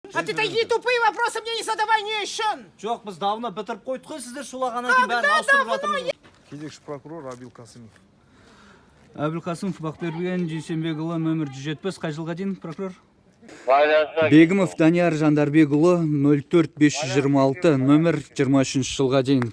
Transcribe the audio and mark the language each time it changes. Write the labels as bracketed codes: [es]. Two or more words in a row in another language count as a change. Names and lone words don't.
[ru] А ты такие тупые вопросы мне не задавай, [kk] не үшін. Жоқ, біз давно бітіріп қойдық қой, сіздер шулағаннан кейін бәрін ауыстырып жатырмыз. Кезекші прокурор Абил Қасымов. Әбілқасымов Бақберген Дүйсенбекұлы, нөмір 175, қай жылға дейін прокурор? Бегімов Данияр Жандарбекұлы, 04526, нөмір 23 жылға дейін.